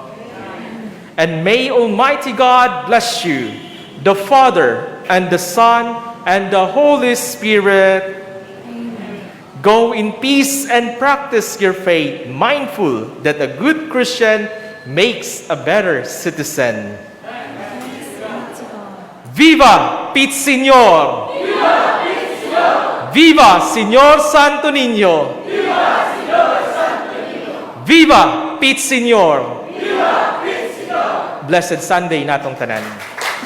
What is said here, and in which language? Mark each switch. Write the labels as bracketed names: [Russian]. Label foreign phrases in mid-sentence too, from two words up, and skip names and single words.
[English] And may Almighty God bless you, the Father and the Son and the Holy Spirit. Go in peace and practice your faith, mindful that a good Christian makes a better citizen. [Spanish] Viva Pit Señor! Viva Pit Señor! Viva Señor Santo Niño! Viva Señor Santo Niño! Viva Pit Señor! Viva Pit Señor! [English] Blessed Sunday [Cebuano] natong tanan.